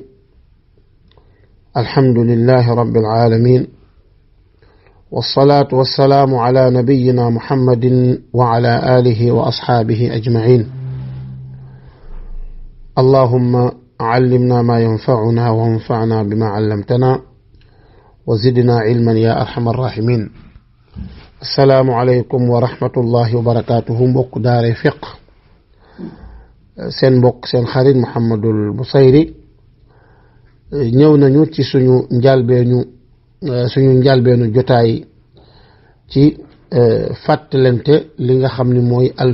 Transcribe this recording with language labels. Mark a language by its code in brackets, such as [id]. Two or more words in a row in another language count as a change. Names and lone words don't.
[ar] الحمد لله رب العالمين، والصلاة والسلام على نبينا محمد وعلى آله وأصحابه أجمعين. اللهم علمنا ما ينفعنا وانفعنا بما علمتنا وزدنا علما يا أرحم الراحمين. السلام عليكم ورحمة الله وبركاته. [wo] mbokk daare fiq seen mbokk seen xarit Mouhamadul Bousayri ñëw nañu ci suñu njalbeenu jotaay ci fàttalante li nga xam ni mooy